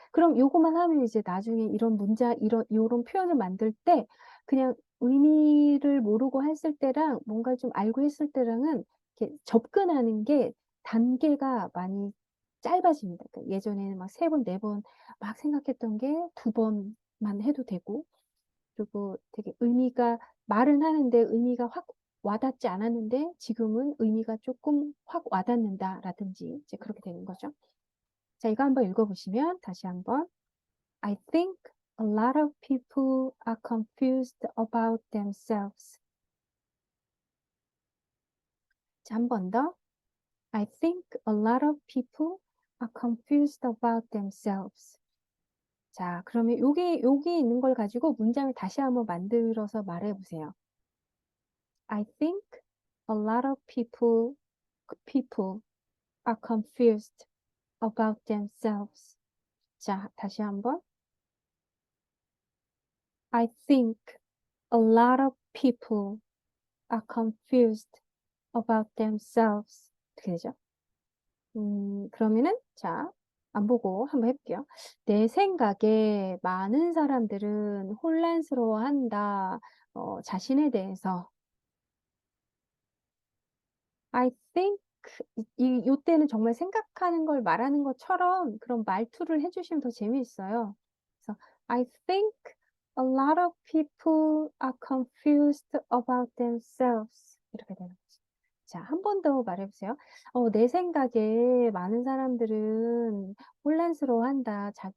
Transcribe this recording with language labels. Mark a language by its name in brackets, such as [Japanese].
[Korean] 그럼 요거만 하면 이제 나중에 이런 문자, 요런 표현을 만들 때 그냥 의미를 모르고 했을 때랑 뭔가 좀 알고 했을 때랑은 이렇게 접근하는 게 단계가 많이 짧아집니다. 그러니까 예전에는 막 3번, 4번 막 생각했던 게 2번만 해도 되고, 그리고 되게 말은 하는데 의미가 확 와닿지 않았는데 지금은 의미가 조금 확 와닿는다라든지 이제 그렇게 되는 거죠. 자, 이거 한번 읽어보시면 다시 한번 [English] I think a lot of people are confused about themselves. [Korean] 자, 한 번 더. [English] I think a lot of people are confused about themselves. [Korean] 자, 그러면 여기 있는 걸 가지고 문장을 다시 한번 만들어서 말해 보세요. [English] I think a lot of people are confused about themselves. [Korean] 자, 다시 한번. [English] I think a lot of people are confused about themselves. [Korean] 어떻게 되죠? 그러면은, 자, 안 보고 한번 해볼게요. 내 생각에 많은 사람들은 혼란스러워한다. 자신에 대해서. [English] I think, [Korean] 요때는 정말 생각하는 걸 말하는 것처럼 그런 말투를 해주시면 더 재미있어요. 그래서, [English] I think a lot of people are confused about themselves. [Korean] 이렇게 되는 거죠. 자, 한 번 더 말해보세요. 내 생각에 많은 사람들은 혼란스러워한다.